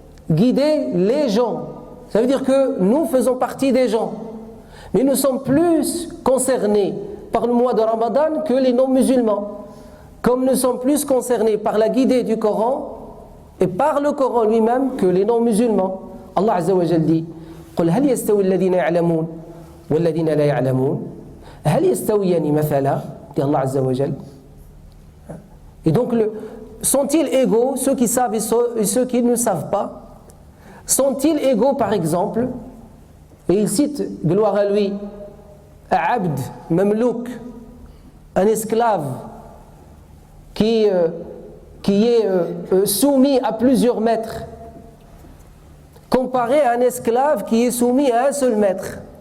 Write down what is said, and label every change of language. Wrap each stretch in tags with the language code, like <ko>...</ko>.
<fr>Guider les gens. Ça veut dire que nous faisons partie des gens. Mais nous sommes plus concernés par le mois de Ramadan que les non-musulmans. Comme nous sommes plus concernés par la guidée du Coran et par le Coran lui-même que les non-musulmans.</fr> <ar>Allah Azza wa Jal</ar> <fr>dit:</fr> <ar>قل هل يستوي الذين يعلمون والذين لا يعلمون هل يستويان مثلا, dit Allah Azza wa Jal.</ar> <fr>Et donc, sont-ils égaux, ceux qui savent et ceux qui ne savent pas? Sont-ils égaux, par exemple? Et il cite, gloire à lui, Abd, Mamlouk, un esclave qui est soumis à plusieurs maîtres, comparé à un esclave qui est soumis à un seul maître.</fr>